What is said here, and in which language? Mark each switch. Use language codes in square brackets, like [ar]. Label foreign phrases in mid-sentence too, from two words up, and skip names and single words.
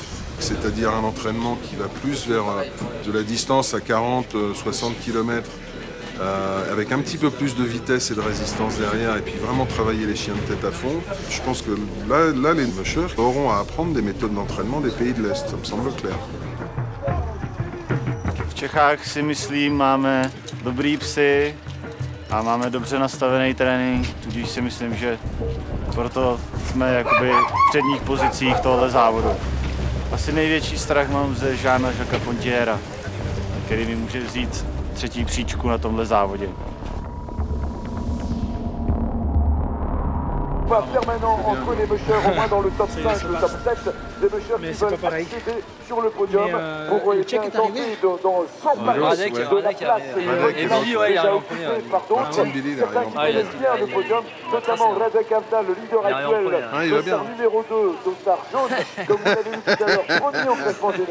[fr] C'est-à-dire un entraînement qui va plus vers de la distance à 40-60 km avec un petit peu plus de vitesse et de résistance derrière et puis vraiment travailler les chiens de tête à fond. Je pense que là les mushers auront à apprendre des méthodes d'entraînement des pays de l'Est, ça me semble clair. [cs] V Čechách si myslím, máme dobrý psy a máme dobře nastavený trénink, tudíž si myslím, že proto jsme jakoby v předních pozicích tohle závodu. Asi největší strach mám ze Jeana Jacquesa Pontiera, který mi může vzít třetí příčku na tomhle závodě. [fr] Permanent entre les mushers, au moins dans le top 5, le top 7, des mushers qui veulent accéder sur le podium pour tenter dans 100 paris de la place. Et Billy, ouais, il arrive en premier. Certains qui connaissent bien le podium, notamment Radek Avda, le leader actuel, dossard numéro 2, dossard jaune, comme vous l'avez vu tout à l'heure, premier au classement général.